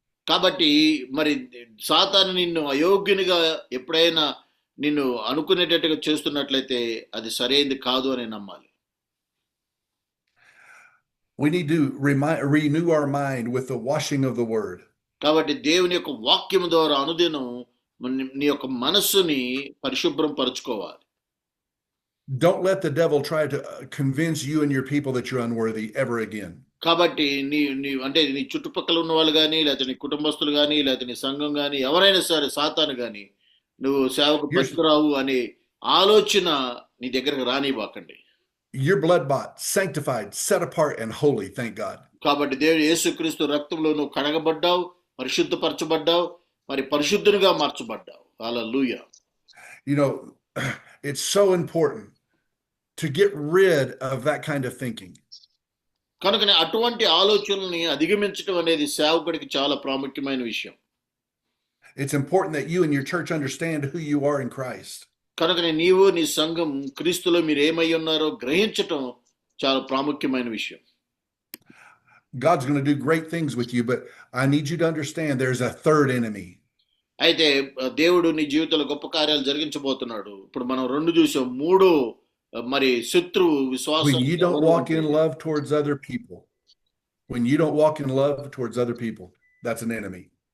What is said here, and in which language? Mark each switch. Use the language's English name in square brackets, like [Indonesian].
[Telugu] కాబట్టి మరి సాతాను నిన్ను అయోగ్యునిగా ఎప్పుడైనా నిన్ను అనుకునేటట్టుగా చేస్తున్నట్లయితే అది సరైనది కాదు అని నమ్మాలి. [English] We need to renew our mind with the washing of the word. [Telugu] కాబట్టి దేవుని యొక్క వాక్యం ద్వారా అనుదినం నీ యొక్క మనస్సుని పరిశుభ్రం పరుచుకోవాలి. [English] Don't let the devil try to convince you and your people that you're unworthy ever again. [Telugu] కాబట్టి నీ చుట్టుపక్కల ఉన్న వాళ్ళు కానీ, లేకపోతే నీ కుటుంబస్తులు కానీ, లేకపోతే నీ సంఘం కానీ, ఎవరైనా సరే సాతాను కానీ నువ్వు సేవకు పనికిరావు అనే ఆలోచన నీ దగ్గరకు రానివ్వకండి. [English] You're blood bought, sanctified, set apart and holy, thank God. [Telugu] కాబట్టి దేవుడు యేసుక్రీస్తు రక్తంలో నువ్వు కడగబడ్డావు, పరిశుద్ధపరచబడ్డావు, మరి పరిశుద్ధునిగా మార్చబడ్డావు. హల్లెలూయా. [English] You know, it's so important to get rid of that kind of thinking. [Telugu] కనుకనే అటువంటి ఆలోచనల్ని అధిగమించడం అనేది సేవకుడికి చాలా ప్రాముఖ్యమైన విషయం. [English] It's important that you and your church understand who you are in Christ. [Telugu] కనుకనే నీవు నీ సంఘం క్రీస్తులో మీరు ఏమై ఉన్నారో గ్రహించటం చాలా ప్రాముఖ్యమైన విషయం. [English] God's going to do great things with you, but I need you to understand there's a third enemy. [Telugu] అయితే దేవుడు నీ జీవితంలో గొప్ప కార్యాలు జరిగించబోతున్నాడు. ఇప్పుడు మనం రెండు చూసాం, మూడో మరి శత్రువు విశ్వాసం. [English] When you don't walk in love towards other people, when you don't walk in love towards other people, that's an enemy.